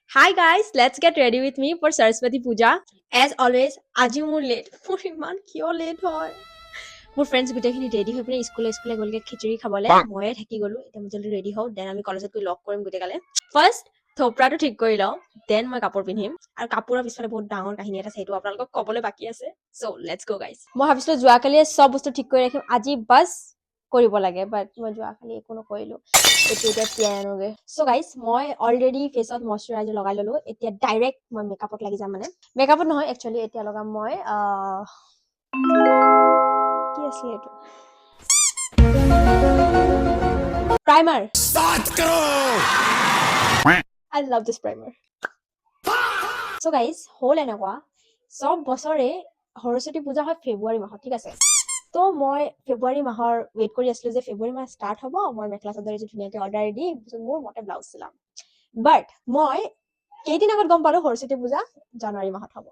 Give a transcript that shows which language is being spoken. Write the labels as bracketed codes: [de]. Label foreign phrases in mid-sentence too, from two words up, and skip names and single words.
[en] Hi guys, let's get ready with me for Saraswati Puja. As always, [as] আজি মোৰ late. মোৰ ইমান কিয় late হয়? মোৰ friends গোটেইখিনি ready হৈ পিনে স্কুলে গ'লগে খিচুৰি খাবলে। ময়ে থাকি গ'লো। এতিয়া মই জলদি ready হওঁ, then আমি কলেজত গৈ লগ কৰিম গোটেইগালে। First, থোপৰাটো ঠিক কৰি লওঁ, then মই কাপোৰ পিন্ধিম। আৰু কাপোৰৰ পিছফালে বহুত ডাঙৰ কাহিনী এটা আছে, সেইটো আপোনালোকক ক'বলৈ বাকী আছে। [en] So, let's go guys. [as] মই ভাবিছিলো যোৱাকালিয়ে চব বস্তু ঠিক কৰি ৰাখিম, আজি বাছ কৰিব লাগে, but মই যোৱাকালি একো নকৰিলো। এতিয়া তিয়াই আনোগে। [en] So guys, [as] মই already ফেচত ময়শ্চাৰাইজাৰ লগাই ললো। এতিয়া ডাইৰেক্ট মই মেকআপত লাগি যাম মানে। মেকআপত নহয় একচুৱেলি এতিয়া লগাম মই কি আছিলে এইটো? প্ৰাইমাৰ। [hi] स्टार्ट करो! [en] I love this primer. So guys, [as] হ'ল এনেকুৱা সব বছৰে সৰস্বতী পূজা হয় ফেব্ৰুৱাৰী মাহত, ঠিক আছে? তো মই ফেব্ৰুৱাৰী মাহৰ ৱেইট কৰি আছিলো যে ফেব্ৰুৱাৰী মাহ ষ্টাৰ্ট হ'ব, মই মেখেলা চাদৰ এযোৰ ধুনীয়াকৈ অৰ্ডাৰ দিম, মোৰ মতে ব্লাউজ চিলাম। বাট মই কেইদিন আগত গম পালো সৰস্বতী পূজা জানুৱাৰী মাহত হ'ব।